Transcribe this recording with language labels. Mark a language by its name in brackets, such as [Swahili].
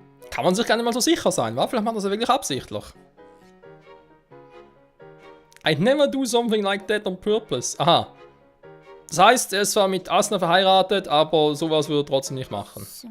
[German] Kann man sich gar nicht mal so sicher sein, wa? Vielleicht macht er das ja wirklich absichtlich. [English] I'd never do something like that on purpose. Aha. [German] Das heißt, er ist zwar mit Asuna verheiratet, aber sowas würde er trotzdem nicht machen.